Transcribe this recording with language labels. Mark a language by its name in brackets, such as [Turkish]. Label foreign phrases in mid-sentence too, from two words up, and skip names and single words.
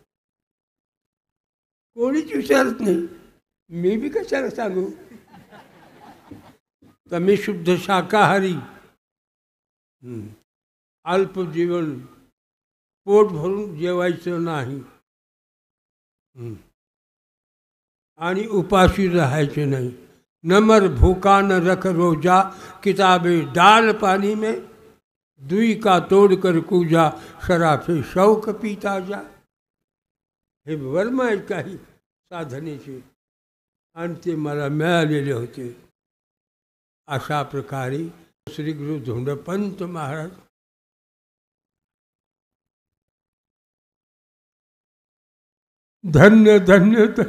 [Marathi] कोणीच विचारत नाही. मी बी कशाला सांगू? तर मी शुद्ध शाकाहारी, अल्पजीवन, पोट भरून जेवायचं नाही आणि उपाशी राहायचे नाही. [Hindi] नमर भूखा न रख रोजा, किताबे डाल पानी में, दुई का तोड़ कर कूजा, शराफे शौक पीता जा. [Marathi] हे वर्म आहेत काही साधनेचे आणि ते मला मिळालेले होते. अशा प्रकारे श्री गुरु धोंडपंत महाराज धन्य धन्य.